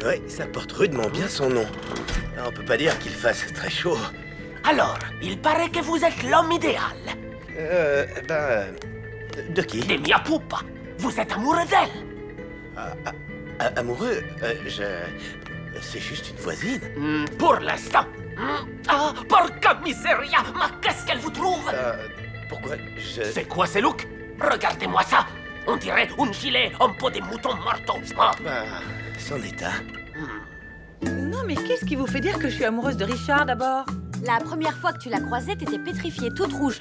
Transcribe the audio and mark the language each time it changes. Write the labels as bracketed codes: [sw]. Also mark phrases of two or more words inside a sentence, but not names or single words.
[fr] Oui, ça porte rudement bien son nom. On peut pas dire qu'il fasse très chaud. Alors, il paraît que vous êtes l'homme idéal. De qui? De Mia Pupa. Vous êtes amoureux d'elle. Amoureux? C'est juste une voisine. Pour l'instant. [it] Ah, porca miseria! [fr] Mais qu'est-ce qu'elle vous trouve? Pourquoi C'est quoi ces looks? Regardez-moi ça. On dirait un gilet en peau de mouton morto. Ah. C'en est un. Non, mais qu'est-ce qui vous fait dire que je suis amoureuse de Richard, d'abord? La première fois que tu l'as croisée, t'étais pétrifiée, toute rouge.